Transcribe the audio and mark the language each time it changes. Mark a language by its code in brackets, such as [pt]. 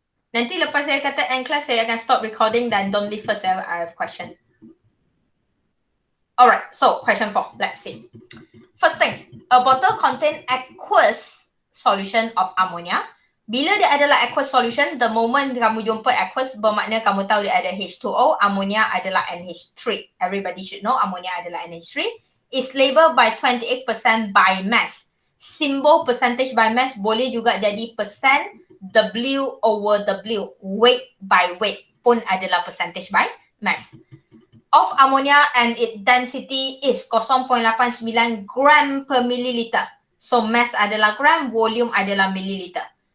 [ms] Nanti lepas saya kata end class, saya akan stop recording dan [en] don't leave first. I have question. Alright, so question 4. Let's see. First thing, a bottle contain aqueous solution of ammonia. [ms] Bila dia adalah aqueous solution, [en] the moment [ms] kamu jumpa aqueous, bermakna kamu tahu dia ada H2O, ammonia adalah NH3. [en] Everybody should know ammonia adalah NH3. Is labeled by 28% by mass. [ms] Simbol percentage by mass boleh juga jadi percent W over W. [en] Weight by weight pun adalah percentage by mass. Of ammonia and its density is 0.89 gram per milliliter. [ms] So mass adalah gram, volume adalah milliliter.